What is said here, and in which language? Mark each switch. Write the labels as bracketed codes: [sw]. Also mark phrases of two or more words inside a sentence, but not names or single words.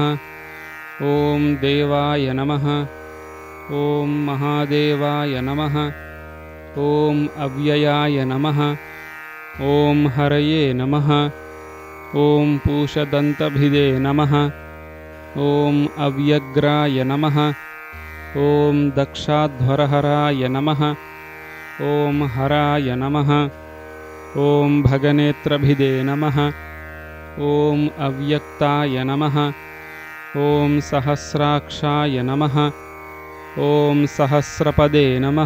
[sa] ఓం దేవాయ నమః. ఓం మహాదేవాయ నమః. ఓం అవ్యయాయ నమః. ఓం హరయే నమః. ఓం పూషదంతభిదే నమః. ఓం అవ్యగ్రాయ నమః. ॐ दक्षाध्वरहराय नमः। ॐ हराय नमः। ॐ भगनेत्रभिदे नमः। ॐ अव्यक्ताय नमः। ॐ सहस्राक्षाय नमः। ॐ सहस्रपदे नमः।